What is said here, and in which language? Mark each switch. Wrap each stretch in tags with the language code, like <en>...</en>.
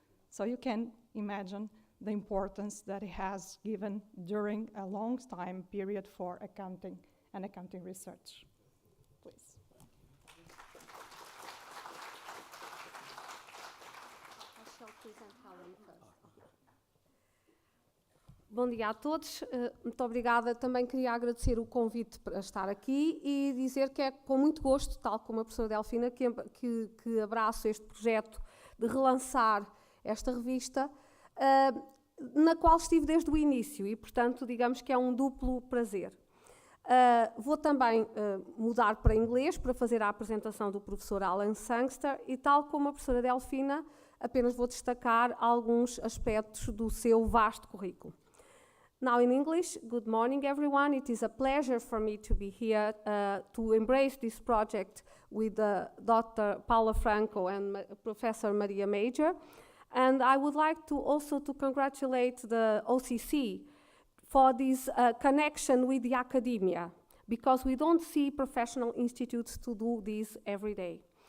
<en>So you can imagine the importance that he has given during a long time period for accounting and accounting research. Please. I shall present Helen first.</en> <pt>Bom dia a todos, muito obrigada. Também queria agradecer o convite para estar aqui e dizer que é com muito gosto, tal como a professora Delfina, que abraço este projeto de relançar esta revista, na qual estive desde o início e, portanto, digamos que é um duplo prazer. Vou também mudar para inglês para fazer a apresentação do professor Alan Sangster e, tal como a professora Delfina, apenas vou destacar alguns aspectos do seu vasto currículo.</pt> <en>Now in English, good morning everyone. It is a pleasure for me to be here to embrace this project with Dr. Paula Franco and Professor Maria Major. And I would like to also to congratulate the OCC for this connection with the academia, because we don't see professional institutes to do this every day.</en>